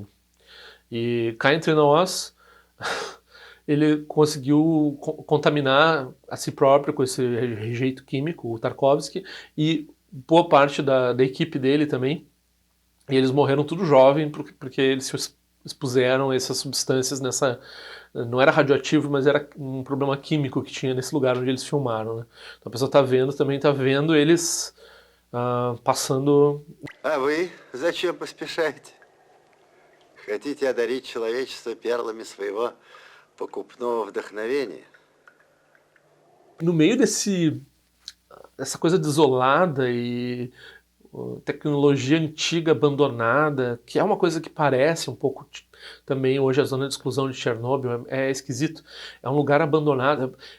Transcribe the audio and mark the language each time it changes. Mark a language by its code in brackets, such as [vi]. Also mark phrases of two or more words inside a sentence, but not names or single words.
[pt] E cá entre nós, ele conseguiu contaminar a si próprio com esse rejeito químico, o Tarkovsky, e boa parte da equipe dele também. E eles morreram tudo jovem porque eles se expuseram a essas substâncias nessa... Não era radioativo, mas era um problema químico que tinha nesse lugar onde eles filmaram, né? Então a pessoa tá vendo, também tá vendo eles passando... [ru] А вы зачем поспешаете? Хотите одарить человечество перлами своего покупного вдохновения? [pt] No meio dessa coisa desolada e tecnologia antiga abandonada, que é uma coisa que parece um pouco também hoje a zona de exclusão de Chernobyl, é esquisito. É um lugar abandonado.